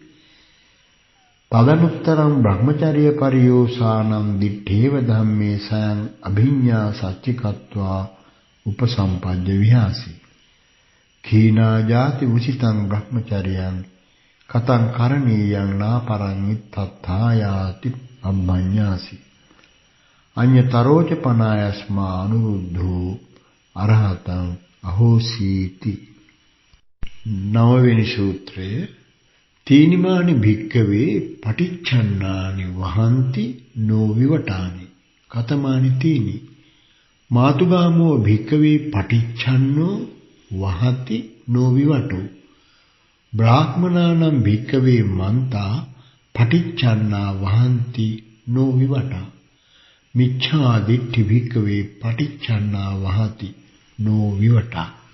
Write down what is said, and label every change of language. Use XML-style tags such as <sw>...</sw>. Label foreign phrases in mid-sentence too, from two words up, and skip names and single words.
<pi>තදනුත්තරං බ්‍රහ්මචර්ය පරියෝසානං දිත්තේව ධම්මේ සයං අභිඤ්ඤා සච්චිකත්වා උපසම්පජ්ජ විහාසි කීනා ජාති උචිතං බ්‍රහ්මචර්යං කතං කරණීයං නාපරං ඉත්තත්ථායාති අම්මඤ්ඤාසි අඤ්ඤතරෝච පනායස්මා අනුරුද්ධෝ අරහතං අහෝසීති</pi> <si>නවවෙනි සූත්‍රයේ</si> <pi>තීනිමානි භික්කවේ පටිච්චන්නානි වහන්ති නොවිවටානි කතමානි තීනි මාතුගාමෝ භික්කවේ පටිච්චන්නෝ වහති නොවිවටෝ බ්‍රාහ්මනානම් භික්කවේ මන්තා පටිච්චන්නා වහන්ති නොවිවටා මිච්ඡා දිට්ඨි භික්කවේ පටිච්චන්නා වහති නොවිවටා</pi>